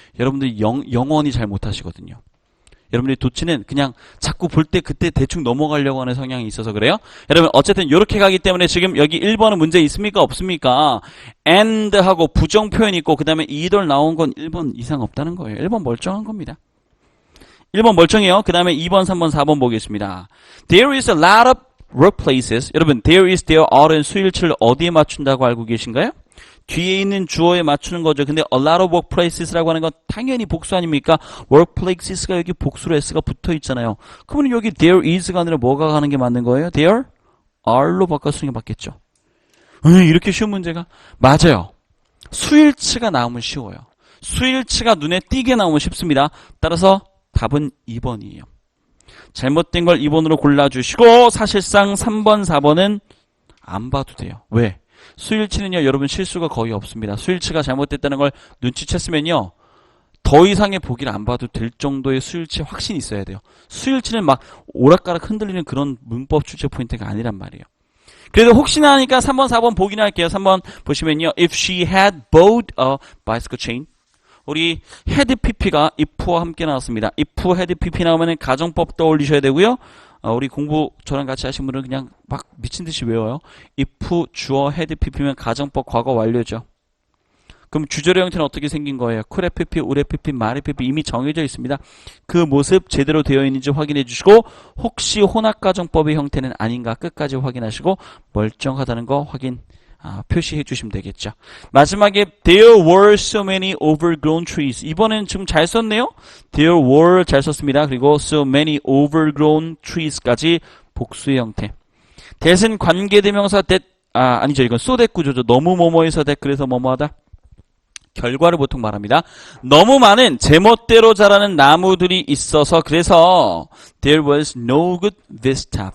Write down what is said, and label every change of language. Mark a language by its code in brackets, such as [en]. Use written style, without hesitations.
[ko] 여러분들이 영원히 잘 못하시거든요. 여러분들이 도치는 그냥 자꾸 볼 때 그때 대충 넘어가려고 하는 성향이 있어서 그래요. 여러분 어쨌든 이렇게 가기 때문에 지금 여기 1번은 문제 있습니까? 없습니까? and하고 부정 표현이 있고 그 다음에 either 나온 건 1번 이상 없다는 거예요. 1번 멀쩡한 겁니다. 1번 멀쩡해요. 그 다음에 2번, 3번, 4번 보겠습니다. [en] There is a lot of workplaces. [ko] 여러분, there is, there are는 수일치를 어디에 맞춘다고 알고 계신가요? 뒤에 있는 주어에 맞추는 거죠. 근데 [en] a lot of workplaces [ko] 라고 하는 건 당연히 복수 아닙니까? workplaces가 여기 복수로 s가 붙어 있잖아요. 그러면 여기 there is가 아니라 뭐가 가는 게 맞는 거예요? there are로 바꿔 쓰는 게 맞겠죠. 이렇게 쉬운 문제가? 맞아요. 수일치가 나오면 쉬워요. 수일치가 눈에 띄게 나오면 쉽습니다. 따라서 답은 2번이에요. 잘못된 걸 2번으로 골라주시고 사실상 3번, 4번은 안 봐도 돼요. 왜? 수일치는요, 여러분 실수가 거의 없습니다. 수일치가 잘못됐다는 걸 눈치챘으면요, 더 이상의 보기를 안 봐도 될 정도의 수일치 확신이 있어야 돼요. 수일치는 막 오락가락 흔들리는 그런 문법 출제 포인트가 아니란 말이에요. 그래도 혹시나 하니까 3번, 4번 보긴 할게요. 3번 보시면요. [en] If she had bought a bicycle chain. [ko] 우리 had pp가 if와 함께 나왔습니다. if had pp 나오면 가정법 떠올리셔야 되고요. 우리 공부 저랑 같이 하신 분들은 그냥 막 미친듯이 외워요. if 주어 had pp면 가정법 과거 완료죠. 그럼 주절의 형태는 어떻게 생긴 거예요? [en] could have pp, would have pp, might have pp [ko] 이미 정해져 있습니다. 그 모습 제대로 되어 있는지 확인해 주시고 혹시 혼합가정법의 형태는 아닌가 끝까지 확인하시고 멀쩡하다는 거 확인 표시해 주시면 되겠죠. [en] 마지막에 there were so many overgrown trees. [ko] 이번엔 지금 잘 썼네요. there were 잘 썼습니다. 그리고 [en] so many overgrown trees [ko] 까지 복수의 형태. that은 관계대명사 that 아니죠. 이건 so that 구조죠. 너무 뭐뭐해서 that 그래서 뭐뭐하다. 결과를 보통 말합니다. 너무 많은 제멋대로 자라는 나무들이 있어서 그래서 [en] there was no good vista.